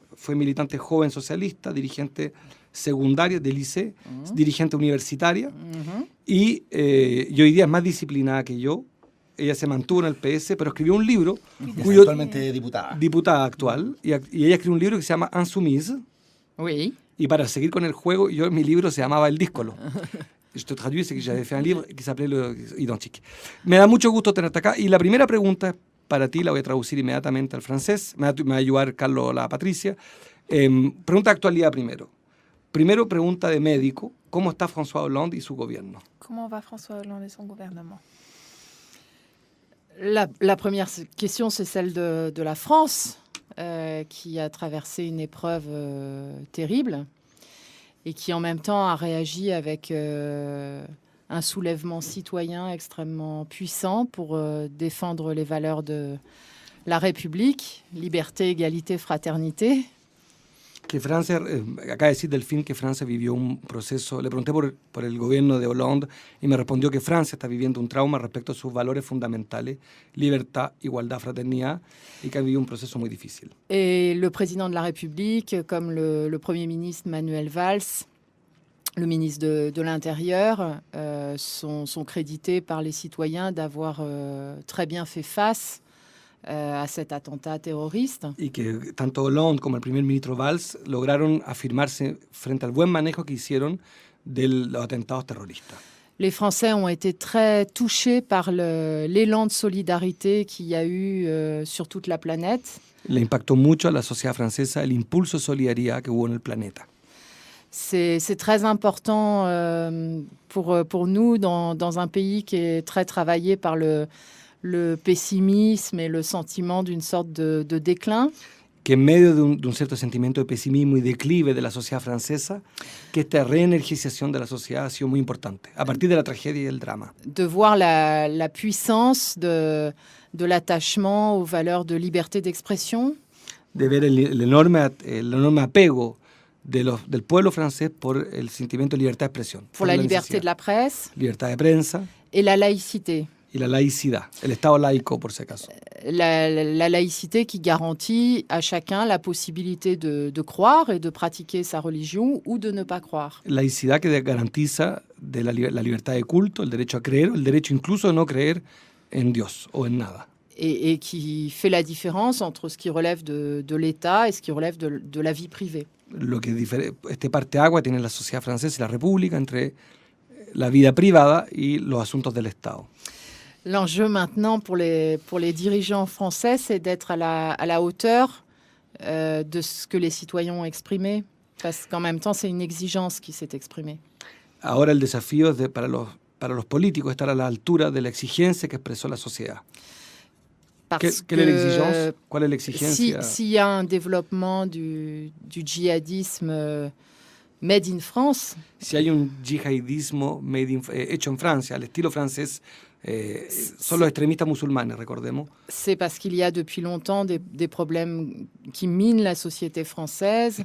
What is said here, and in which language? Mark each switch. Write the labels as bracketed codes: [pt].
[es] Fue militante joven socialista, dirigente secundaria de liceo, dirigente universitaria, y hoy día es más disciplinada que yo. Ella se mantuvo en el PS, pero escribió un libro, Actualmente diputada. Diputada actual, y ella escribió un libro que se llama Insoumise, [fr] Oui. [es] y para seguir con el juego, mi libro se llamaba El Díscolo. [fr] Je te traduis, c'est que j'avais fait un livre qui s'appelait Le Identique. [es] Me da mucho gusto tenerte acá, y la primera pregunta es para ti, la voy a traducir inmediatamente al francés, me va a ayudar Carlos la Patricia. Pregunta de actualidad primero. Primero, pregunta de médico, ¿cómo está François Hollande y su gobierno? [fr] Comment va François Hollande et son gouvernement? La première question, c'est celle de la France, qui a traversé une épreuve terrible et qui en même temps a réagi avec un soulèvement citoyen extrêmement puissant pour défendre les valeurs de la République, liberté, égalité, fraternité. [es] Que Francia, acaba de decir Delphine que Francia vivió un proceso, le pregunté por el gobierno de Hollande y me respondió que Francia está viviendo un trauma respecto a sus valores fundamentales, libertad, igualdad, fraternidad, y que ha vivido un proceso muy difícil. [fr] Et le président de la République, comme le Premier ministre Manuel Valls, le ministre de l'Intérieur, sont crédités par les citoyens d'avoir très bien fait face a cet attentat terroriste. [es] Y que tanto Hollande como el primer ministro Valls lograron afirmarse frente al buen manejo que hicieron de los atentados terroristas. [fr] Les Français ont été très touchés par l'élan de solidarité qu'il y a eu sur toute la planète. [es] Le impactó mucho a la sociedad francesa el impulso de solidaridad que hubo en el planeta. [fr] C'est très important pour nous dans un pays qui est très travaillé par le pessimisme et le sentiment d'une sorte de déclin. [es] Que en medio de un cierto sentimiento de pesimismo y declive de la sociedad francesa, que esta reenergización de la sociedad ha sido muy importante, a partir de la tragedia y el drama. [fr] De voir la puissance de l'attachement aux valeurs de liberté d'expression. [es] De ver el enorme apego del pueblo francés por el sentimiento de libertad de expresión. [fr] Pour la liberté de la presse. [es] Libertad de prensa. [fr] Et la laïcité. [es] Y la laicidad, el Estado laico, por si acaso. [fr] La laïcité qui garantit à chacun la possibilité de croire et de pratiquer sa religion ou de ne pas croire. [es] Laicidad que garantiza la libertad de culto, el derecho a creer, el derecho incluso de no creer en Dios o en nada. [fr] Et qui fait la différence entre ce qui relève de l'État et ce qui relève de la vie privée. [es] Lo que este parteagua tiene la sociedad francesa y la república entre la vida privada y los asuntos del Estado. [fr] L'enjeu maintenant pour les dirigeants français, c'est d'être à la hauteur de ce que les citoyens ont exprimé, parce qu'en même temps, c'est une exigence qui s'est exprimée. [es] Ahora el desafío es para los políticos estar a la altura de la exigencia que expresó la sociedad. ¿Qué es la exigencia? ¿Cuál es la exigencia? [fr] S'il y a un développement du djihadisme made in France, [es] si hay un yihadismo hecho en Francia, al estilo francés, son los extremistas musulmanes, recordemos. [fr] C'est parce qu'il y a depuis longtemps des problèmes qui minent la société française.